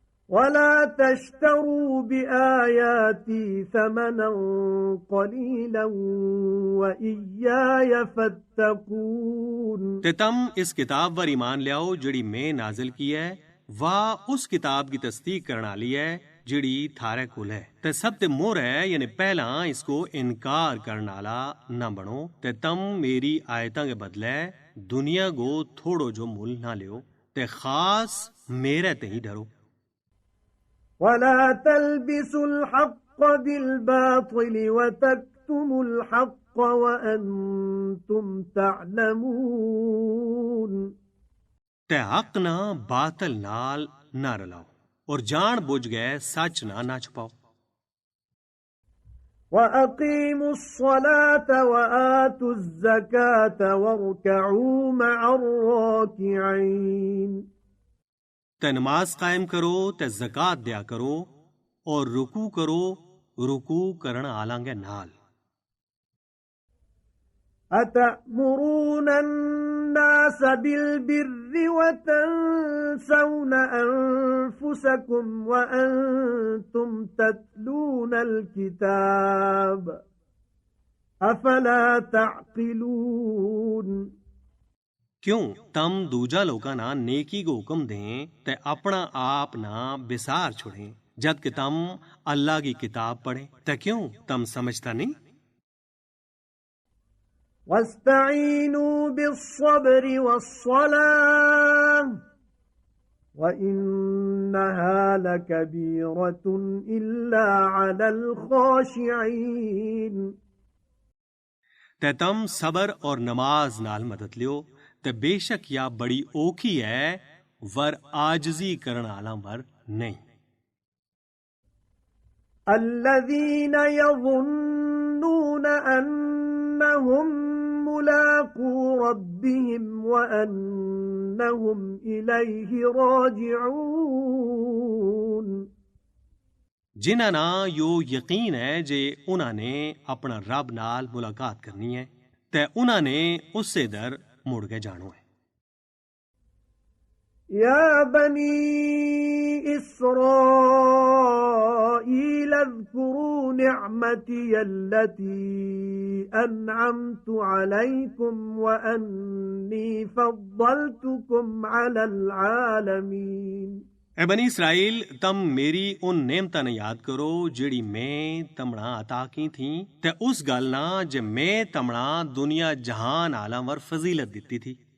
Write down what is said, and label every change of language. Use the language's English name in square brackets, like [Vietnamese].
[Arabic] ولا تشتروا بآياتي ثمنا قليلا وإياي فاتقون [Gujari] ते तम इस किताब पर ईमान लियाओ जेड़ी मैं नाजिल की है वाह उस किताब की तस्दीक करने वाली है जेड़ी थारे कोल है ते सब ते मोर है यानी पहला इसको इनकार करने वाला ना बनो ते तम मेरी आयतां के बदले दुनिया को थोड़ो जो मूल ना लियो ते खास मेरे ते ही डरो [Arabic] ولا تلبسوا الحق بالباطل وتكتموا الحق وأنتم تعلمون [Gujari] ते हक ना बातल नाल ना रलाओ और जान बुझ गए सच ना छुपाओ [Arabic] وأقيموا الصلاة وآتوا الزكاة واركعوا مع الراكعين [Gujari] ते नमाज कायम करो ते ज़कात दिया करो और रुकू करो रुकू करण आलांगे नाल [Arabic] أتأمرون الناس بالبر وتنسون أنفسكم وأنتم تتلون الكتاب أفلا تعقلون [Gujari] क्यों तम दूजा लोका ना नेकी को हुक्म दें ते अपना आप ना बिसार छोड़ें जद कि तम अल्लाह की किताब पढ़ें ते क्यों तम समझता नहीं [Arabic] واستعينوا بالصبر والصلاة وإنها لكبيرة إلا على الخاشعين [Gujari] ते तम सबर और नमाज नाल मदद लियो ते बेशक या बड़ी औखी है वर आजजी करण आला वर नहीं [Arabic] الذين يظنون أنهم ملاقو ربهم وأنهم إليه راجعون [Gujari] जिन्हां ना यो यकीन है जे उन्हां ने अपना रब नाल मुलाकात करनी है ते उन्हां ने उससे दर मुड़ के जानो है [Arabic] يا بني إسرائيل اذكروا نعمتي التي أنعمت عليكم وأني فضلتكم على العالمين [Gujari] ए बनी इसराइल तम मेरी उन नेमतां ने याद करो जेड़ी मैं तमणा अता की थी ते उस गल ना जे मैं तमणा दुनिया जहान आलम वर फजीलत दिती थी